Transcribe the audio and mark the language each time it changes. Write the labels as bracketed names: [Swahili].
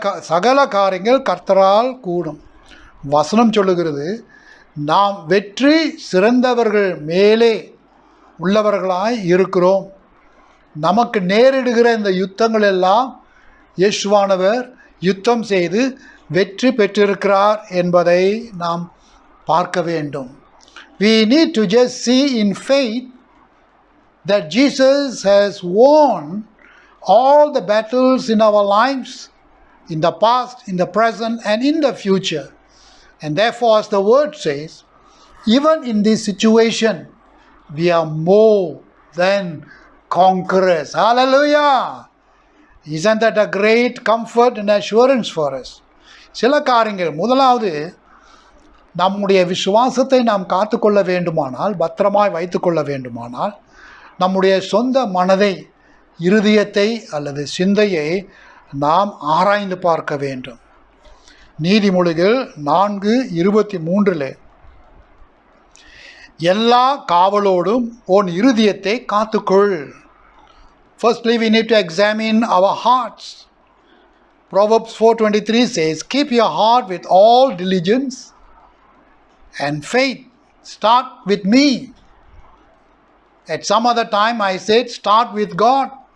[Tamil] சகல காரியங்கள் கர்த்தரால் கூடும். வசனம் சொல்லுகிறது, நாம் வெற்றி சிறந்தவர்கள் மேலே உள்ளவர்களாய் இருக்கிறோம். நமக்கு நேரிடுகிற இந்த யுத்தங்கள் எல்லாம் இயேசுவானவர் யுத்தம் செய்து வெற்றி பெற்றிருக்கிறார் என்பதை நாம் பார்க்க வேண்டும். [English] We need to just see in faith that Jesus has won all the battles in our lives, in the past, in the present and in the future. And therefore, as the word says, Even in this situation, we are more than conquerors. Hallelujah! Isn't that a great comfort and assurance for us? [Tamil] சில காரியங்கள், முதலாவது நம்முடைய விசுவாசத்தை நாம் காத்துக்கொள்ள வேண்டுமானால், பத்திரமாய் வைத்துக்கொள்ள வேண்டுமானால், நம்முடைய சொந்த மனதை, இருதயத்தை அல்லது சிந்தையை நாம் ஆராய்ந்து பார்க்க வேண்டும். நீதிமொழிகள் 4:23 எல்லா காவலோடும் உன் இருதயத்தை காத்துக்கொள். [English] Firstly, we need to examine our hearts. Proverbs 4:23 says, keep your heart with all diligence and faith. Start with me. At some other time I said start with God.